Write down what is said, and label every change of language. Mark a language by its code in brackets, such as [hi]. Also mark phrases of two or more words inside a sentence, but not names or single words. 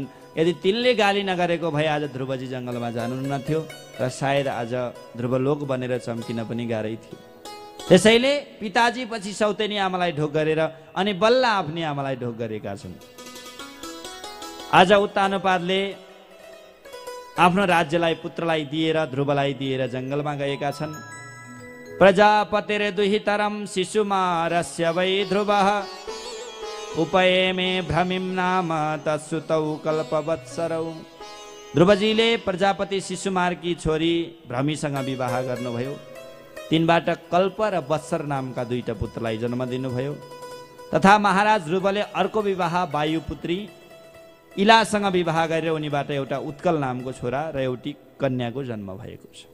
[ne] यदि तिनले गाली नगरेको भए आज ध्रुवजी जङ्गलमा जानु नथ्यो र सायद आज ध्रुवलोक बनेर चम्किन पनि गाह्रै थियो। त्यसैले पिताजी पछि सौतेनी आमालाई ढोक गरेर अनि बल्ल आफ्नी आमालाई ढोक गरेका छन्। आज उत्तानपादले आफ्नो राज्यलाई पुत्रलाई दिएर ध्रुवलाई दिएर जङ्गलमा गएका छन्। [sa] प्रजापतिरे दुहितरम शिशुमारस्य वै ध्रुवः उपयेमे भ्रमिं नाम तत्सुतौ कल्पवत्सरौ। [ne] ध्रुवजीले प्रजापति शिशुमारकी छोरी भ्रमीसँग विवाह गर्नुभयो। तिनबाट कल्प र वत्सर नामका दुईटा पुत्रलाई जन्म दिनुभयो। तथा महाराज ध्रुवले अर्को विवाह वायुपुत्री इलासँग विवाह गरेर उनीबाट एउटा उत्कल नामको छोरा र एउटी कन्याको जन्म भएको छ।